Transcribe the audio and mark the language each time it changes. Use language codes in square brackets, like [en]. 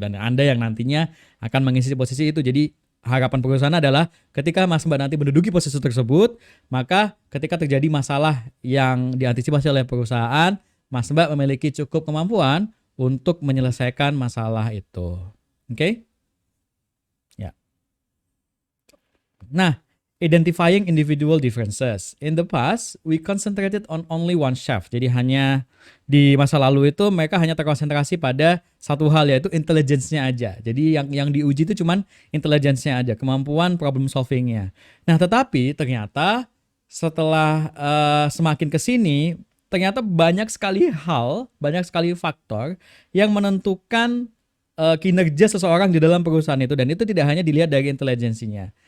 [id] Dan Anda yang nantinya akan mengisi posisi itu. Jadi harapan perusahaan adalah ketika Mas Mbak nanti menduduki posisi tersebut, maka ketika terjadi masalah yang diantisipasi oleh perusahaan, Mas Mbak memiliki cukup kemampuan untuk menyelesaikan masalah itu. Oke? Ya. [en] Nah, identifying individual differences. In the past, we concentrated on only one chef. [id] Jadi hanya di masa lalu itu mereka hanya terkonsentrasi pada satu hal, yaitu intelligence-nya aja. Jadi yang diuji itu cuman intelligence-nya aja, kemampuan problem solving-nya. Nah, tetapi ternyata setelah semakin ke sini, ternyata banyak sekali hal, banyak sekali faktor yang menentukan kinerja seseorang di dalam perusahaan itu, dan itu tidak hanya dilihat dari intelijensinya.